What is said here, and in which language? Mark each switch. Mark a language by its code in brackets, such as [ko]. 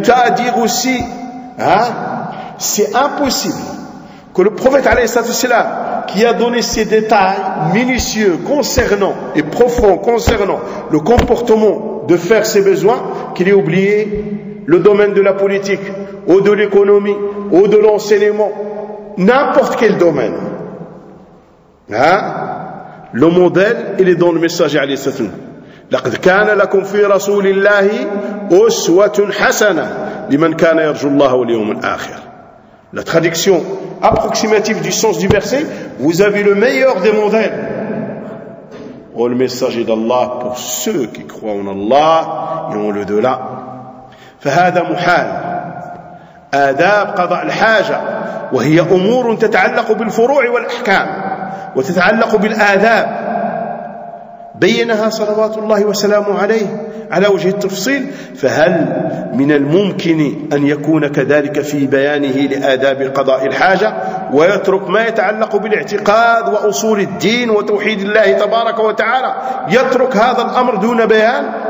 [fr] Tu as à dire aussi hein, « C'est impossible que le prophète alayhi salatu wassalam qui a donné ces détails minutieux concernant et profonds concernant le comportement de faire ses besoins, qu'il ait oublié le domaine de la politique, ou de l'économie, ou de l'enseignement, n'importe quel domaine. Hein? Le modèle, il est dans le messager alayhi sallam. [ar] لقد كان لكم في رسول الله أسوة حسنة لمن كان يرجو الله واليوم الآخر. [fr] La traduction approximative du sens du verset, vous avez le meilleur des modèles. Oh, le messager d'Allah pour ceux qui croient en Allah et en l'au-delà. [ar] فهذا محال. آداب قضاء الحاجة وهي أمور تتعلق بالفروع والأحكام وتتعلق بالآداب. بينها صلوات الله وسلامه عليه على وجه التفصيل فهل من الممكن أن يكون كذلك في بيانه لآداب قضاء الحاجة ويترك ما يتعلق بالاعتقاد وأصول الدين وتوحيد الله تبارك وتعالى يترك هذا الأمر دون بيان